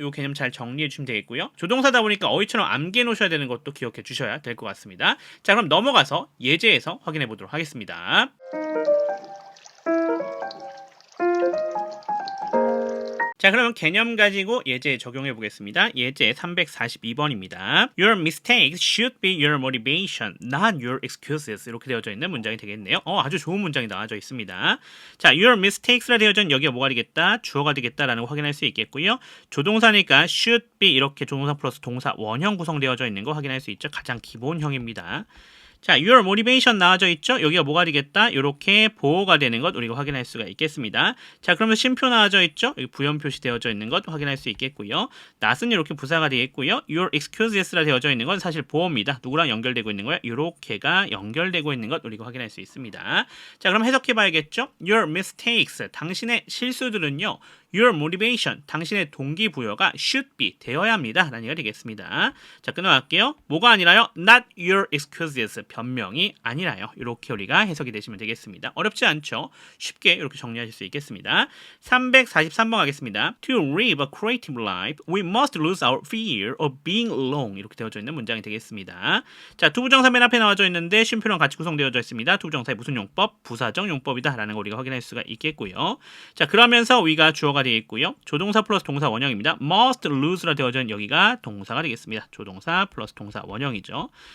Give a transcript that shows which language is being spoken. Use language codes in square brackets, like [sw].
[ko] 요 개념 잘 정리해 주시면 되겠고요. 조동사다 보니까 어휘처럼 암기해 놓으셔야 되는 것도 기억해 주셔야 될 것 같습니다. 자, 그럼 넘어가서 예제에서 확인해 보도록 하겠습니다. 자, 그러면 개념 가지고 예제 적용해 보겠습니다. 예제 342번입니다. [en] Your mistakes should be your motivation, not your excuses. [ko] 이렇게 되어져 있는 문장이 되겠네요. 아주 좋은 문장이 나와져 있습니다. 자, [en] your mistakes [ko] 라 되어져 있는 여기가 뭐가 되겠다? 주어가 되겠다라는 거 확인할 수 있겠고요. 조동사니까 [en] should be [ko] 이렇게 조동사 플러스 동사 원형 구성되어져 있는 거 확인할 수 있죠. 가장 기본형입니다. 자, [en] your motivation [ko] 나와져 있죠? 여기가 뭐가 되겠다? 이렇게 보호가 되는 것 우리가 확인할 수가 있겠습니다. 자, 그러면 쉼표 나와져 있죠? 여기 부연 표시되어져 있는 것 확인할 수 있겠고요. not은 이렇게 부사가 되겠고요. [en] your excuses [ko] 라 되어져 있는 건 사실 보호입니다. 누구랑 연결되고 있는 거예요? 이렇게가 연결되고 있는 것 우리가 확인할 수 있습니다. 자, 그럼 해석해 봐야겠죠? [en] Your mistakes, [ko] 당신의 실수들은요. [en] Your motivation, [ko] 당신의 동기부여가 [en] should be, [ko] 되어야 합니다. 라는 얘기가 되겠습니다. 자, 끊어갈게요. 뭐가 아니라요? [en] Not your excuses, [ko] 변명이 아니라요. 이렇게 우리가 해석이 되시면 되겠습니다. 어렵지 않죠? 쉽게 이렇게 정리하실 수 있겠습니다. 343번 가겠습니다. [en] To live a creative life, we must lose our fear of being alone. [ko] 이렇게 되어져 있는 문장이 되겠습니다. 자, 두부정사 맨 앞에 나와져 있는데 쉼표랑 같이 구성되어져 있습니다. 두부정사의 무슨 용법? 부사적 용법이다 라는 거 우리가 확인할 수가 있겠고요. 자, 그러면서 위가 주어가 되어 있고요. 조동사 플러스 동사 원형입니다. [en] must lose [ko] 라 되어져 있는 여기가 동사가 되겠습니다. 조동사 플러스 동사 원형이죠.